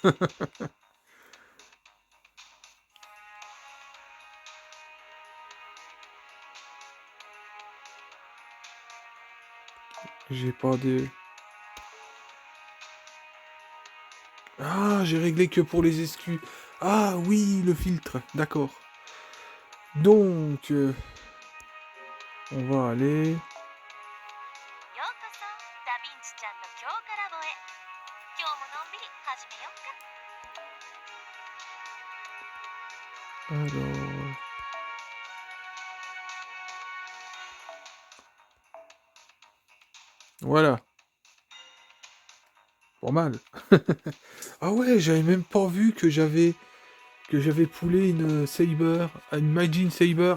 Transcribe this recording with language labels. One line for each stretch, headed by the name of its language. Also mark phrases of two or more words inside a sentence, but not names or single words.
French: J'ai pas de... Ah, j'ai réglé que pour les SQ. Ah oui, le filtre. D'accord. Donc, on va aller...
Japanese: ようこそダヴィンチちゃんの今日からぼへ。今日ものんびり始めよっか。
French: Alors... Voilà. Pas mal. Ah ouais, j'avais même pas vu que j'avais poulé une Saber, une Majin Saber.